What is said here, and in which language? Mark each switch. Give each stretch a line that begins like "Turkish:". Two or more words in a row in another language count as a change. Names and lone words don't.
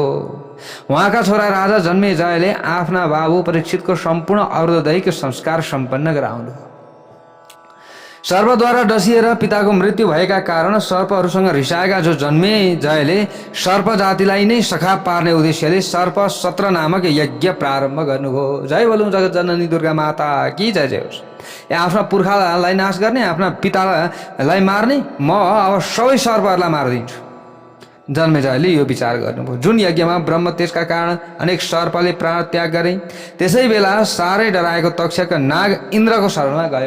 Nepali: उहाँका छोरा राजा जन्मेजयले आफ्ना बाबु परीक्षितको सम्पूर्ण औषधैक संस्कार सम्पन्न गराउनुभयो। सर्पद्वारा डसिएर पिताको मृत्यु भएका कारण सर्पहरूसँग रिसाएका जो जन्मेजयले सर्प जातिलाई नै सखा पार्ने उद्देश्यले सर्प सत्र नामक यज्ञ प्रारम्भ गर्नुभयो। जय बोलौँ जगत जननी
Hindi: दुर्गा माता की जय
Nepali: जय होस्। आफ्ना पुर्खालाई नाश गर्ने, आफ्ना पितालाई मार्ने, म अब सबै सर्पहरूलाई मारिदिन्छु। जन्मेजयले यो विचार गर्नुभयो। जुन यज्ञमा ब्रह्म त्यसका कारण अनेक सर्पले प्राण त्याग गरे, त्यसै बेला साह्रै डराएको तक्षक नाग इन्द्रको शरणमा गयो।